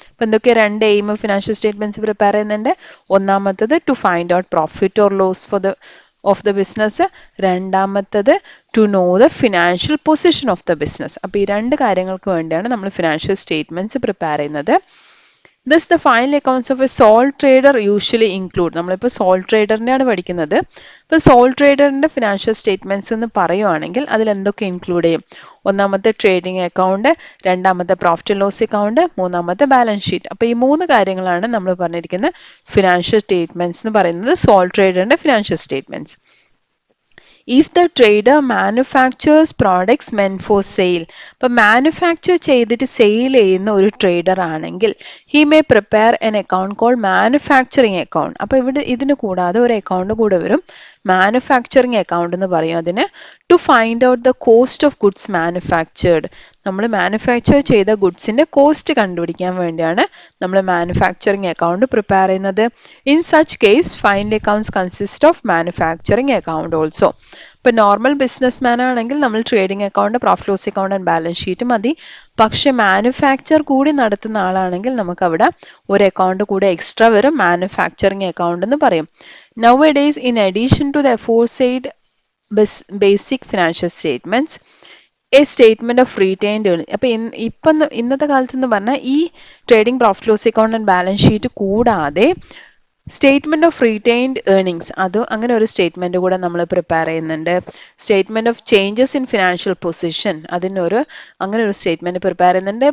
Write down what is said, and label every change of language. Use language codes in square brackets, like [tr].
[ml] അപ്പോൾ എന്തൊക്കെ രണ്ട് എയിം ഫിനാൻഷ്യൽ സ്റ്റേറ്റ്മെൻറ്റ്സ് പ്രിപ്പയർ ചെയ്യുന്നുണ്ട്. [en] ഒന്നാമത്തത് to find out profit or loss for the of the business, രണ്ടാമത്തത് to know the financial position of the business. [ml] അപ്പോൾ ഈ രണ്ട് കാര്യങ്ങൾക്ക് വേണ്ടിയാണ് നമ്മൾ ഫിനാൻഷ്യൽ സ്റ്റേറ്റ്മെൻറ്റ്സ് പ്രിപ്പയർ ചെയ്യുന്നത്. [en] Thus, the final accounts of a sole trader usually include, [ml] നമ്മളിപ്പോൾ soul ട്രേഡറിനെയാണ് പഠിക്കുന്നത്. ഇപ്പോൾ സോൾ ട്രേഡറിൻ്റെ ഫിനാൻഷ്യൽ സ്റ്റേറ്റ്മെൻറ്റ്സ് എന്ന് പറയുവാണെങ്കിൽ അതിൽ എന്തൊക്കെ ഇൻക്ലൂഡ് ചെയ്യും. ഒന്നാമത്തെ ട്രേഡിംഗ് അക്കൗണ്ട്, രണ്ടാമത്തെ പ്രോഫിറ്റ് ആൻഡ് ലോസ് അക്കൗണ്ട്, മൂന്നാമത്തെ ബാലൻസ് ഷീറ്റ്. അപ്പോൾ ഈ മൂന്ന് കാര്യങ്ങളാണ് നമ്മൾ പറഞ്ഞിരിക്കുന്ന ഫിനാൻഷ്യൽ സ്റ്റേറ്റ്മെൻറ്റ്സ് എന്ന് പറയുന്നത്, soul ട്രേഡറിൻ്റെ financial statements. [en] If the trader manufactures products meant for sale, [ml] അപ്പോൾ മാനുഫാക്ചർ ചെയ്തിട്ട് സെയിൽ ചെയ്യുന്ന ഒരു ട്രേഡർ ആണെങ്കിൽ [en] he may prepare an account called manufacturing account. [ml] അപ്പോൾ ഇവിടെ ഇതിന് കൂടാതെ ഒരു അക്കൗണ്ട് കൂടെ വരും, മാനുഫാക്ചറിങ് അക്കൗണ്ട് എന്ന് പറയും അതിന്. [en] to find out the cost of goods manufactured, [ml] നമ്മൾ മാനുഫാക്ചർ ചെയ്ത ഗുഡ്സിൻ്റെ കോസ്റ്റ് കണ്ടുപിടിക്കാൻ വേണ്ടിയാണ് നമ്മൾ മാനുഫാക്ചറിങ് അക്കൗണ്ട് പ്രിപ്പയർ ചെയ്യുന്നത്. [en] In such case final accounts consist of manufacturing account also. [ml] ഇപ്പോൾ നോർമൽ ബിസിനസ് മാൻ ആണെങ്കിൽ നമ്മൾ trading account, profit loss account and balance sheet മതി. പക്ഷെ മാനുഫാക്ചർ കൂടി നടത്തുന്ന ആളാണെങ്കിൽ നമുക്കവിടെ ഒരു അക്കൗണ്ട് കൂടെ എക്സ്ട്രാ വരും, മാനുഫാക്ചറിങ് അക്കൗണ്ട് എന്ന് പറയും. [en] Nowadays, in addition to the aforesaid basic financial statements, a statement of retained earnings. [ml] അപ്പോൾ ഇന്നത്തെ കാലത്ത് എന്ന് പറഞ്ഞാൽ ഈ trading, profit loss account and balance sheet കൂടാതെ സ്റ്റേറ്റ്മെൻറ്റ് ഓഫ് റീറ്റെയിൻഡ് ഏർണിങ്സ്, അത് അങ്ങനെ ഒരു സ്റ്റേറ്റ്മെൻറ്റ് കൂടെ നമ്മൾ പ്രിപ്പയർ ചെയ്യുന്നുണ്ട്. Statement of changes in financial position, അങ്ങനെ ഒരു സ്റ്റേറ്റ്മെൻറ്റ് പ്രിപ്പയർ ചെയ്യുന്നുണ്ട്.